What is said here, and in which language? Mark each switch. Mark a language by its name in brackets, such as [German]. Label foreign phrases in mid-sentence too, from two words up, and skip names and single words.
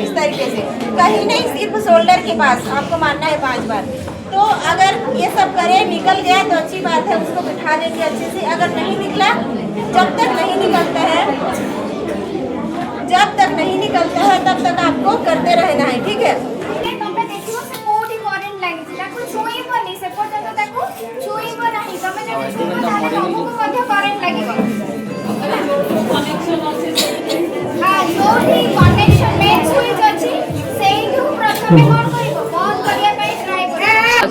[Hindi] इस तरीके से कहीं नहीं, सिर्फ शोल्डर के पास आपको मारना है 5 बार। तो अगर ये सब करे, निकल गया तो अच्छी बात है, उसको बिठा देंगे अच्छे से। अगर नहीं निकला, जब तक नहीं निकलता है तब तक आपको करते रहना है, ठीक है। [Odia] ତମେ ଦେଖିବ ସେ କୋଉଠି କରେଣ୍ଟ ଲାଗିଛି, ତାକୁ ଛୁଇଁବନି, ସେ ପର୍ଯ୍ୟନ୍ତ ତାକୁ ଛୁଇଁବ ନାହିଁ। ତମେ ଯଦି ଛୁଇଁବ ତାହେଲେ ତମକୁ ମଧ୍ୟ କରେଣ୍ଟ ଲାଗିବ। ଯୋଉଠି [English] connection main switch [Odia] ଅଛି ସେଇଠୁ ପ୍ରଥମେ କଣ କରିବ, ବନ୍ଦ କରିବା ପାଇଁ ଟ୍ରାଏ କରିବ।